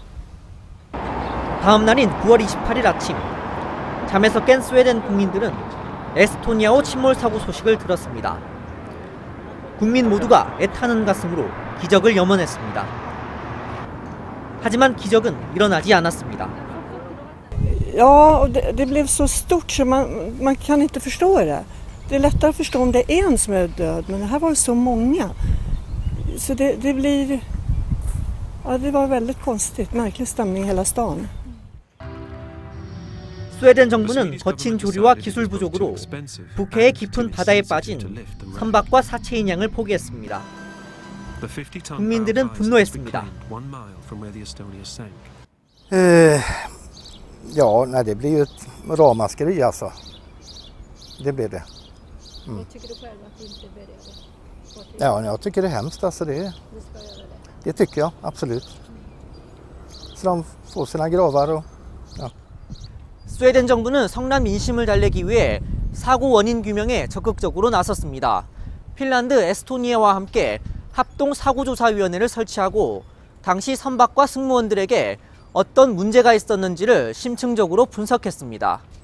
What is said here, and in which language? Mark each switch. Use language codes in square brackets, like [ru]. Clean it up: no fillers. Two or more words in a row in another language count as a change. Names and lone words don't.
[ko] 다음 날인 9월 28일 아침, 잠에서 깬 스웨덴 국민들은 에스토니아호 침몰 사고 소식을 들었습니다. 국민 모두가 애타는 가슴으로 기적을 염원했습니다. 하지만 기적은 일어나지 않았습니다. [sv] Ja, det blev så stort så man kan inte förstå det. Det är lättare att förstå om det är en som är död, men det här var så många. Så det blir... Ja, det var väldigt konstigt, märklig stämning i hela stan. [ko] 스웨덴 정부는 거친 조류와 기술 부족으로 북해의 깊은 바다에 빠진 선박과 사체인 양을 포기했습니다. 국민들은 분노했습니다. [sv] Ja, nej, det blir ju ett ramaskri alltså. Det blir det. Tycker du själv att det inte började? Ja, jag tycker det är hemskt alltså. Det tycker jag, absolut. Så de får sina gravar och... Ja. [ko] 스웨덴 정부는 성난 민심을 달래기 위해 사고 원인 규명에 적극적으로 나섰습니다. 핀란드, 에스토니아와 함께 합동 사고조사위원회를 설치하고 당시 선박과 승무원들에게 어떤 문제가 있었는지를 심층적으로 분석했습니다.